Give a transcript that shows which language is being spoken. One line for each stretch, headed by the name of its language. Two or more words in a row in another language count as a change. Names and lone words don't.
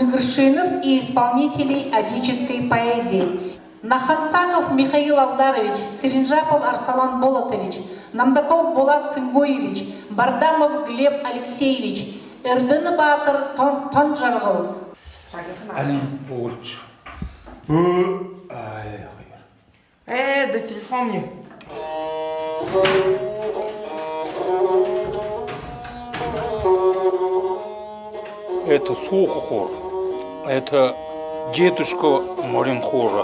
Russian: вершинов и исполнителей адической поэзии. Наханцанов Михаил Алдарович, Церенжапов Арсалан Болотович, Намдаков Булат Цингоевич, Бардамов Глеб Алексеевич, Эрдын Батыр Тонжаргыл. Алин Бурч. Да телефон мне. Это сухохор. Это дедушка Маринхора.